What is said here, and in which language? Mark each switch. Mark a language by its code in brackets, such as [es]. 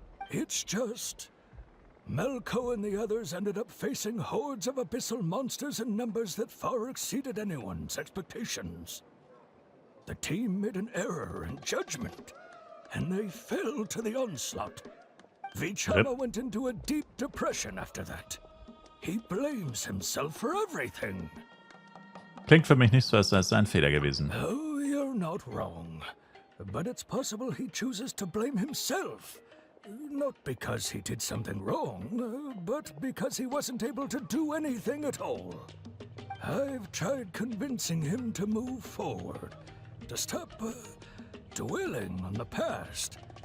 [en] It's just... Malco and the others ended up facing hordes of abyssal monsters in numbers that far exceeded anyone's expectations. The team made an error in judgment, and they fell to the onslaught. Vichama went into a deep depression after that. He blames himself for everything. [de] Klingt für mich nicht so, als sei es ein Fehler gewesen. [en] Oh, you're not wrong. But it's possible he chooses to blame himself. Not because he did something wrong, but because he wasn't able to do anything at all. I've tried convincing him to move forward, to stop dwelling on the past.